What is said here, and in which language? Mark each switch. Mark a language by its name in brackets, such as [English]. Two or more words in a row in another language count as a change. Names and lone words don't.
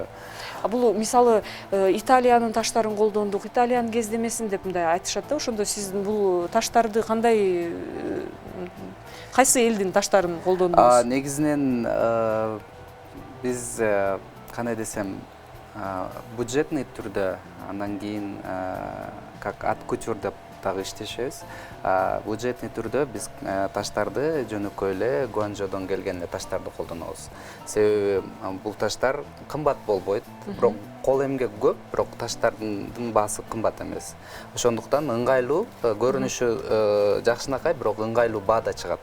[Kyrgyz] Бул мисалы Италиянын таштарын колдондук, Италиянын кездемесин деп мындай айтышат да. Ошондо сиз бул таштарды кандай, кайсы элдин таштарын колдондуңуз? Негизинен биз кандай десем, бюджетный түрдө, андан кийин [Russian] как от кутюр [Kyrgyz] деп дагы иштешебиз. Бюджетный түрдө биз таштарды жөнөкөй эле Гуанчжоудон келген таштарды колдонобуз. Себеби бул таштар кымбат болбойт, бирок кол эмгек көп, бирок таштардын баасы кымбат эмес. Ошондуктан ыңгайлуу, көрүнүшү жакшынакай, бирок ыңгайлуу баада чыгат.